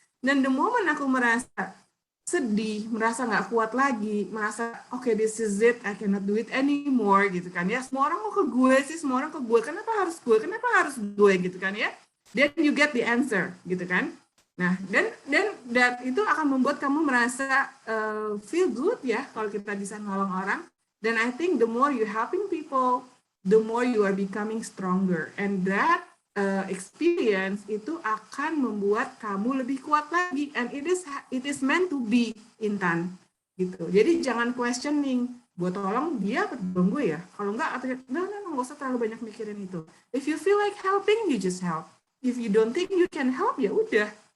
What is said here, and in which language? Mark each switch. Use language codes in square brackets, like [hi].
[id] Dan [en] the moment [id] aku merasa sedih, merasa nggak kuat lagi, merasa okay, [en] this is it, I cannot do it anymore [id] gitu kan ya. Semua orang mau ke gue sih, semua orang ke gue. Kenapa harus gue gitu kan ya. [en] Then you get the answer [id] gitu kan. Nah, dan itu akan membuat kamu merasa feel good ya kalau kita bisa nolong orang. Dan [en] I think the more you helping people, the more you are becoming stronger. And that experience [id] itu akan membuat kamu lebih kuat lagi. [en] And it is meant to be, Intan. [id] Gitu. Jadi jangan questioning, gue tolong dia atau tolong gue ya. Kalau enggak, nggak usah terlalu banyak mikirin itu. [en] If you feel like helping, you just help. If you don't think you can help, [id] ya udah.